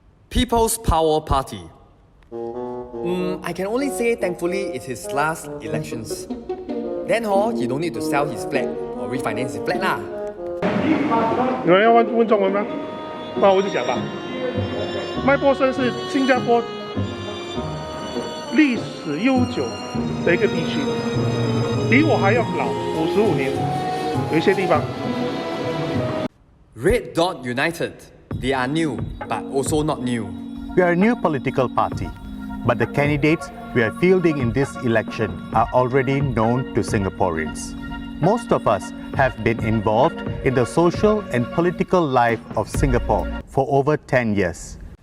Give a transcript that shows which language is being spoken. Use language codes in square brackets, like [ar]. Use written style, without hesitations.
[en] People's Power Party. I can only say thankfully it's his last elections. Then he don't need to sell his flat or refinance his flat lah. [zh] 有人要问中文吗？那我就讲吧。麦波森是新加坡历史悠久的一个地区，比我还要老55年，有一些地方。 [en] Red Dot United. They are new, but also not new. We are a new political party, but the candidates we are fielding in this election are already known to Singaporeans. Most of us have been involved in the social and political life of Singapore for over 10 years.